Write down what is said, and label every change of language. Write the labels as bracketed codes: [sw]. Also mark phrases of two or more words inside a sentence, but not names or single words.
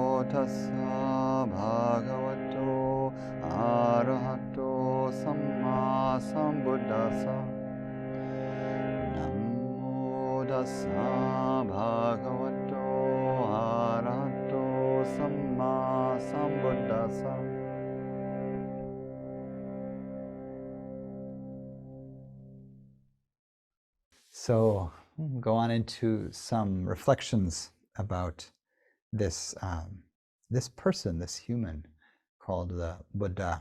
[pi] tassa bhagavato arahato samma sambuddhassa. Namo tassa bhagavato arahato samma sambuddhassa. [en] So go on into some reflections about this this person, this human called the Buddha.